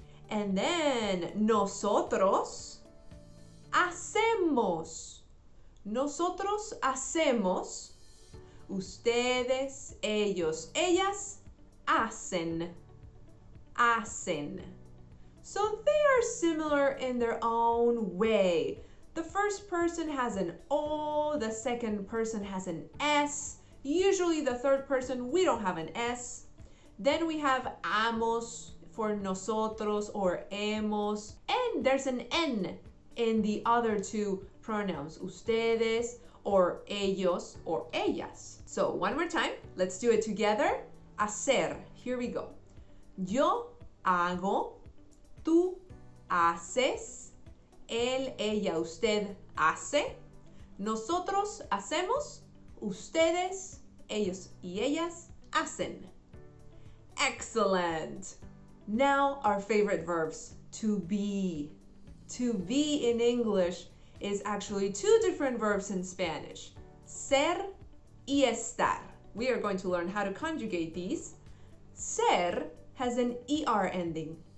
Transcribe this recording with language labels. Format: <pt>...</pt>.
<en>And then</en> <es>nosotros hacemos. Nosotros hacemos. Ustedes, ellos, ellas hacen. Hacen.</es> <en>So they are similar in their own way. The first person has an O, the second person has an S. Usually the third person, we don't have an S. Then we have amos for nosotros or hemos. And there's an N in the other two pronouns, ustedes or ellos or ellas. So one more time, let's do it together. Hacer, here we go.</en> <es>Yo hago, tú haces, él, ella, usted hace, nosotros hacemos, ustedes, ellos y ellas hacen.</es> <en>Excellent! Now our favorite verbs, to be. To be in English is actually two different verbs in Spanish, ser y estar. We are going to learn how to conjugate these. Ser has an ER ending.</en>